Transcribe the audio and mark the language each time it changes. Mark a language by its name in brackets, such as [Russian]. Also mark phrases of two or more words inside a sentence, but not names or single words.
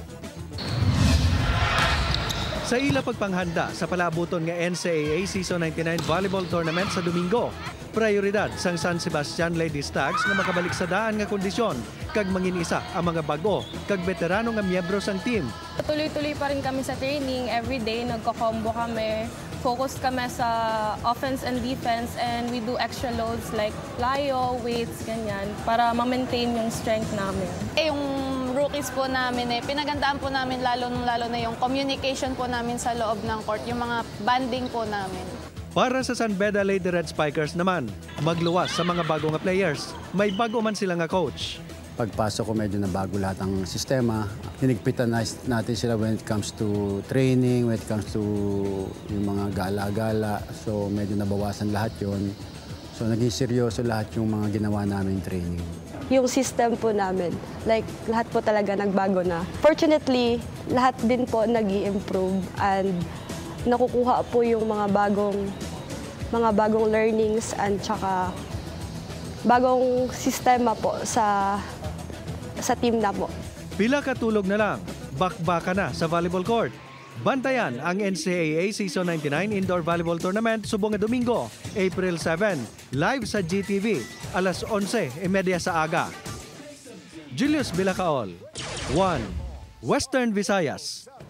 [Hiligaynon] Sa ila pagpanghanda sa palabuton nga NCAA Season 99 Volleyball Tournament sa Domingo, prioridad sang San Sebastian Lady Stags nga makabalik sa daan nga kondisyon kag manginisa ang mga bago kag veterano nga miyembro sang team. [Filipino] Tuloy-tuloy pa rin kami sa training. [English] Every day [Filipino] nagko-combo kami. [English] Focus [Filipino] kami sa [English] offense and defense and we do extra loads like plyo, weights, [Filipino] ganyan para ma-maintain yung strength namin. Yung rookies po namin, pinagandaan po namin lalo na yung communication po namin sa loob ng court, yung mga banding po namin. [Hiligaynon] Para sa San Beda Lady Red Spikers naman, magluwas sa mga bago nga players. May bago man sila nga coach. [Filipino] Pagpasok ko medyo na bago lahat ang sistema. Hinigpitan natin sila [English] when it comes to training, when it comes to [Filipino] yung mga gala-gala. So medyo nabawasan lahat yon. So naging seryoso lahat yung mga ginawa namin training. Yung system po namin, like lahat po talaga nagbago na. Fortunately, lahat din po nag-i-improve and nakukuha po yung mga bagong learnings and tsaka bagong sistema po sa team na po. [Hiligaynon] Pila katulog na lang, bakbaka na sa volleyball court. Bantayan ang NCAA Season 99 Indoor Volleyball Tournament subong nga Domingo, April 7, live sa GTV, alas 11:30 sa aga. Julius Bilacaol, 1, Western Visayas.